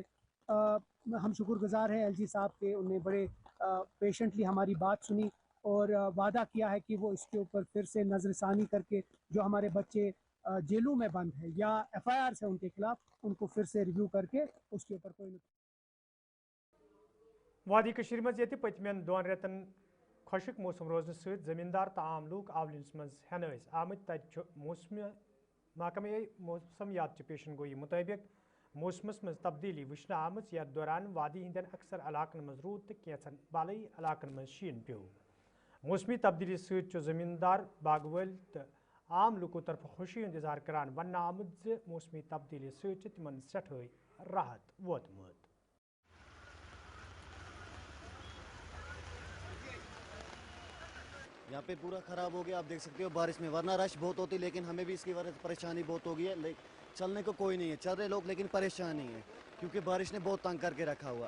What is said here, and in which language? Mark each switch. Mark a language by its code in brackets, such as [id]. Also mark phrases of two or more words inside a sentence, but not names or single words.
[hi] हम शुक्रगुजार हैं LG साहब के, उन्हें बड़े पेशेंटली हमारी बात सुनी और वादा किया है कि वो इसके ऊपर फिर से नज़रसानी करके जो हमारे बच्चे जेलों में बंद है या FIRs है उनके खिलाफ उनको फिर से रिव्यू करके उसके ऊपर कोई [ks] वादी कशीर मज ये पतमें दोन रेतन खुशक मौसम रोजन सहित जमींदार तो आम लूक आवलिस मज हेन आमत तत मौसम महकमे मौसमियात पेशन गोई मुताबिक मौसमस मज तब्दीली वुचन आम यथ दौरान वादी हिंदन अक्सर इलाकन मज रूद तो कैंचन बालई इलाकन मज शीन पे। मौसमी तब्दीली सहित जमींदार बागवल तो आम लुको तरफ खुशी हूं इजहार करान वन आमुद ज मौसमी तब्दीली सहित तिमन सठई राहत वोतमुत। [hi] यहाँ पे पूरा ख़राब हो गया, आप देख सकते हो बारिश में, वरना रश बहुत होती लेकिन हमें भी इसकी वजह से परेशानी बहुत हो गई है। चलने को कोई नहीं है, चल रहे लोग लेकिन परेशान नहीं है क्योंकि बारिश ने बहुत तंग करके रखा हुआ।